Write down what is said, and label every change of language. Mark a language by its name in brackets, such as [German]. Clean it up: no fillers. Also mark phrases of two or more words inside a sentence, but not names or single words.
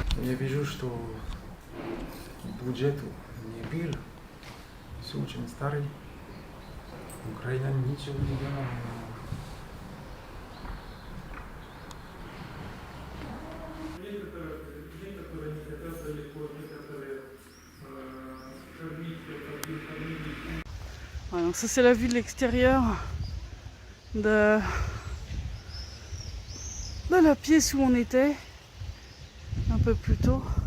[Russian] Я вижу, что бюджет не был, все очень старый. Украина ничего не делала. [French] Ouais, donc ça c'est la vue de l'extérieur de la pièce où on était un peu plus tôt.